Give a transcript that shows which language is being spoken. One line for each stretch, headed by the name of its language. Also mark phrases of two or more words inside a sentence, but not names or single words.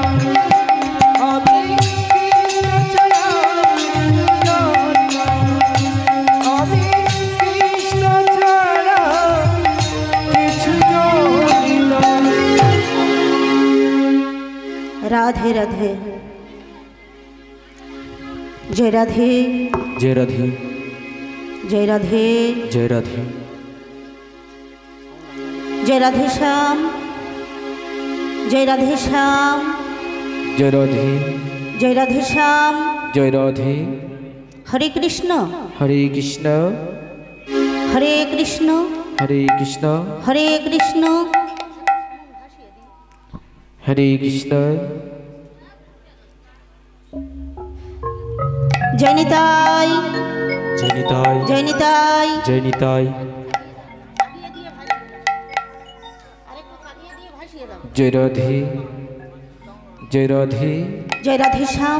Bangla: আমি কৃষ্ণ ছাড়া কিছু জানি না। আমি কৃষ্ণ ছাড়া কিছু জানি না।
Hindi: राधे राधे। जय राधे जय राधे जय राधे जय राधे जय राधे श्याम जय राधे श्याम जय राधे जय राधे श्याम जय राधे। हरे कृष्ण हरे कृष्ण हरे कृष्ण हरे कृष्ण हरे कृष्ण हरे कृष्ण
Bangla: জয় নিতাই, জয় নিতাই, জয় নিতাই। জয় নিতাই। জয় রাধে, জয় রাধে, জয় রাধে শ্যাম,